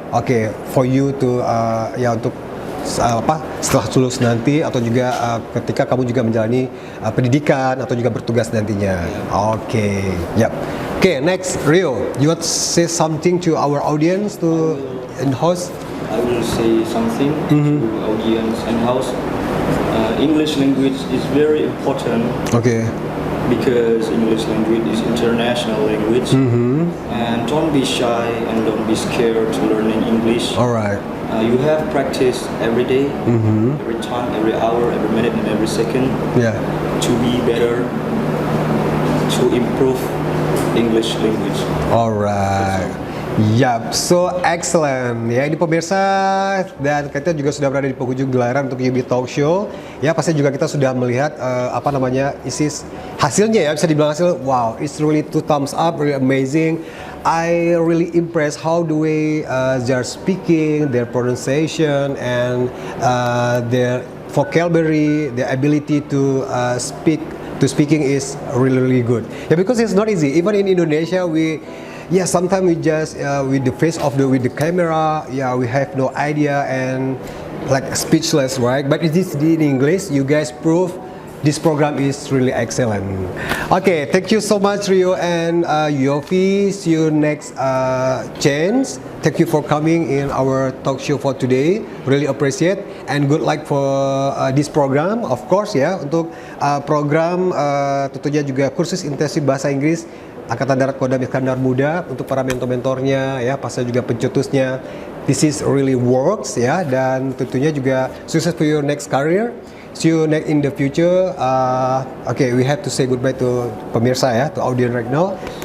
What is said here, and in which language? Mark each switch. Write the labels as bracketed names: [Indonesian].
[Indonesian] Oke, [English] for you to [Indonesian] untuk setelah lulus nanti atau juga ketika kamu juga menjalani pendidikan atau juga bertugas nantinya. Oke, yep. [English] Okay, next Rio, you want to say something to our audience to in-house? I will say something to audience and house. English language is very important Okay. because English language is international language, and don't be shy and don't be scared to learning English. Alright. You have practice every day, every time, every hour, every minute, and every second Yeah. to be better, to improve English language. Alright. Yap, so excellent. [Indonesian] Ya, ini pemirsa dan kita juga sudah berada di penghujung gelaran untuk UB Talk Show. Ya, pasti juga kita sudah melihat isi hasilnya ya, bisa dibilang hasil. [English] Wow, it's really 2 thumbs up, really amazing. I really impressed how the way they are speaking, their pronunciation, and their vocabulary, their ability to speaking is really good. Yeah, because it's not easy. Even in Indonesia, sometimes we just with the face of with the camera, we have no idea and like speechless, right? But it is in English. You guys prove this program is really excellent. Okay, thank you so much, Rio and Yofi. See you next chance. Thank you for coming in our talk show for today. Really appreciate and good luck for this program, of course ya. [Indonesian] Untuk program tentunya juga kursus intensif bahasa Inggris Angkatan Darat Kodam Iskandar Muda untuk para mentor-mentornya ya, pasal juga pencetusnya. [English] This is really works [Indonesian] ya, dan tentunya juga sukses [English] for your next career. See you next in the future. Okay, we have to say goodbye to [Indonesian] pemirsa ya, [English] to audience right now.